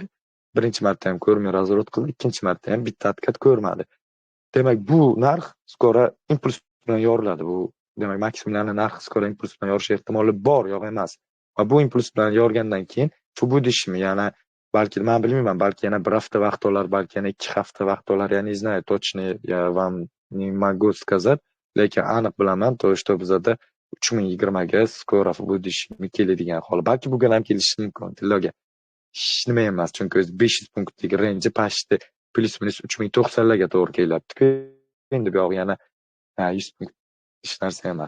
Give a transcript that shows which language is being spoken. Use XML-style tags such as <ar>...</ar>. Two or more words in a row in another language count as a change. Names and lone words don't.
<uz>Birinchi marta ham ko'rmay nazorat qildi, ikkinchi marta ham bitta atkat ko'rmadi. Demak, bu narx skora impuls bilan yoriladi. Bu demak maksimumlarni narx skora impuls bilan yorish ehtimoli bor, yo'q emas. Va bu impuls bilan yorgandan keyin budishmi, yana balki men bilmayman, balki yana bir hafta vaqt olar, balki yana 2 hafta vaqt olar,</uz> <ru>я не знаю, точно я вам не могу сказать,</ru> <uz>lekin aniq bilaman,</uz> <ru>то что</ru> <uz>bizada 3020 ga skora budishmi keladigan hol. Balki bugun ham kelishi mumkin, tilloga. Hech nima emas, chunki o'zi 500 punktlik range pashti plus minus 3090 larga to'g'ri kelyapti. Endi bu yoq yana 100 punkt hech narsa emas.</uz>